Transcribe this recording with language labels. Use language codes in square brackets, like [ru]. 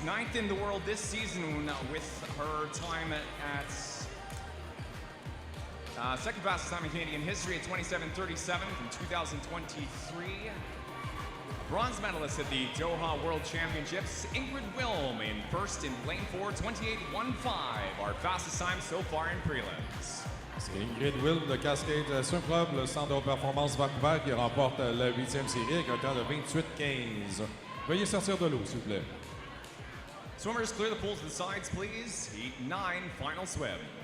[en] 9th in the world this season with her time at second fastest time in Canadian history at 27:37 from 2023. Bronze medalist at the Doha World Championships, Ingrid Wilm in first in lane 4, 28:15, our fastest time so far in prelims. [fr] C'est Ingrid Wilm de Cascade Swim Club, le centre de haute performance Vancouver, qui remporte la 8e série avec un temps de 28:15. Veuillez sortir de l'eau, s'il vous plaît. [en] Swimmers, clear the pool to the sides, please. Heat 9, final swim.